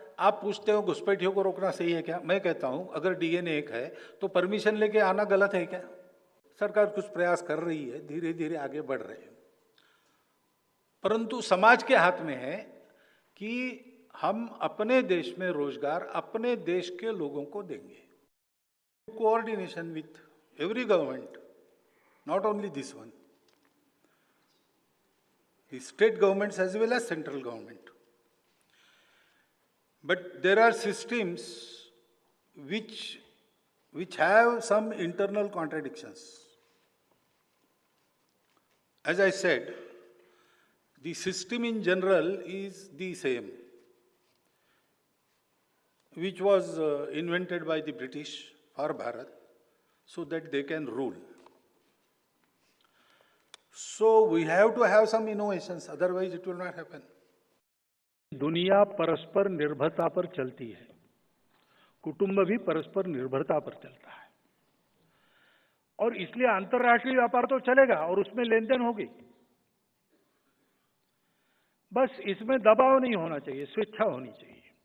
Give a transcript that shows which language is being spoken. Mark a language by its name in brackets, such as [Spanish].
[Hindi] आप पूछते हो घुसपैठियों को रोकना सही है क्या? मैं कहता हूं अगर डीएनए एक है तो परमिशन लेके आना गलत है क्या? सरकार कुछ प्रयास कर रही है, धीरे धीरे आगे बढ़ रहे हैं, परंतु समाज के हाथ में है कि हम अपने देश में रोजगार अपने देश के लोगों को देंगे। [English] Coordination with every government, not only this one, the state governments as well as central government. But there are systems which have some internal contradictions. As I said, the system in general is the same, which was invented by the British for Bharat so that they can rule. So we have to have some innovations, otherwise it will not happen. [Hindi] दुनिया परस्पर निर्भरता पर चलती है, कुटुंब भी परस्पर निर्भरता पर चलता है, और इसलिए अंतर्राष्ट्रीय व्यापार तो चलेगा और उसमें लेन देन होगी। बस इसमें दबाव नहीं होना चाहिए, स्वेच्छा होनी चाहिए।